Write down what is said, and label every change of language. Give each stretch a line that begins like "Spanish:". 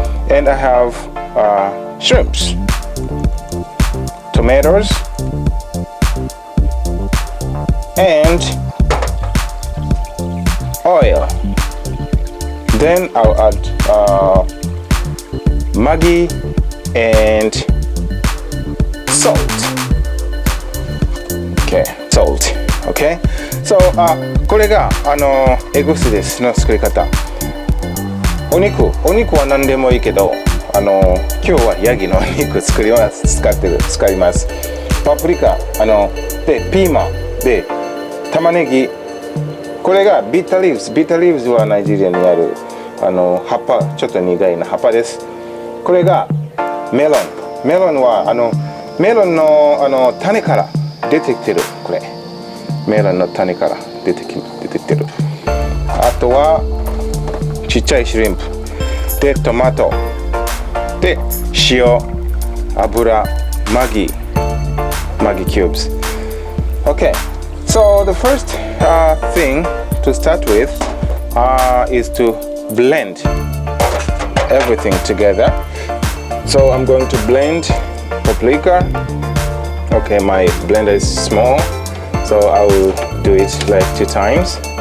English: And I have shrimps, tomatoes, and oil. Then I'll add maggy and salt. Okay, salt. Okay.
Japanese: So これがエグシですの作り方。お肉は何でもいいけど今日はヤギのお肉使います。パプリカでピーマンで玉ねぎ。これがビターリーブはナイジェリアにある葉っぱ、ちょっと苦いな葉っぱです。これがメロンはメロンの種から出てきてる。これメロンの種から出てきてる。あとはちっちゃいシュリンプでトマトで塩、油、マギcubes.
English: Okay, so the first thing to start with is to blend everything together. So I'm going to blend paprika. Okay, my blender is small, so I will do it like 2 times.